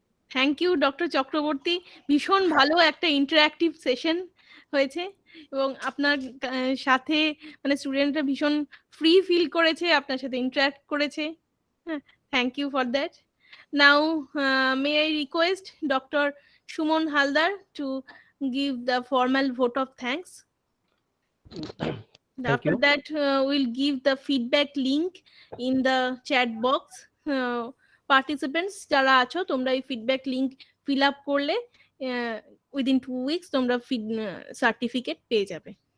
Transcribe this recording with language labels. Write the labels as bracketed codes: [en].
[en] thank you [bn] doctor Chakraborty, ভীষণ ভালো একটা ইন্টারঅ্যাক্টিভ সেশন হয়েছে এবং আপনার সাথে মানে স্টুডেন্টরা ভীষণ ফ্রি ফিল করেছে, আপনার সাথে ইন্টারঅ্যাক্ট করেছে। [en] হ্যাঁ, thank you for that. Now may I request doctor Suman Haldar to give the formal vote of thanks. After that we'll give the feedback link in the chat box. [bn] Participants যারা আছো তোমরা এই feedback link fill up করলে [en] within 2 weeks [bn] তোমরা certificate পেয়ে যাবে।